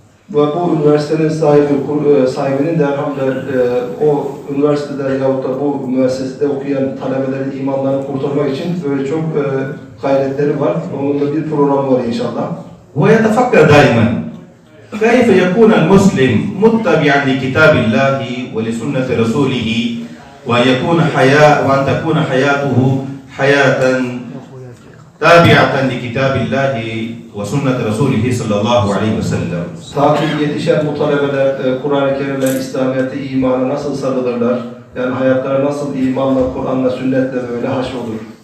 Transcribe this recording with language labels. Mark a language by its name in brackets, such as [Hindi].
[Turkish] Ve bu üniversitenin sahibinin de elhamdülillah o üniversitede yahut da bu müessesede okuyan talebelerin imanlarını kurtarmak için böyle çok gayretleri var. Onun da bir programı var inşallah. [Arabic] ويتفكر دائما كيف يكون المسلم متبعا لكتاب الله ولسنة رسوله وأن تكون حياته حياة تابعة لكتاب الله وسنة رسوله صلى الله عليه وسلم. [Turkish] Ta ki yetişen bu talebeler Kur'an-ı Kerim'le, İslamiyet'e, imana nasıl sarılırlar? Yani hayatları nasıl imanla, Kur'an'la, sünnetle böyle haşrolur.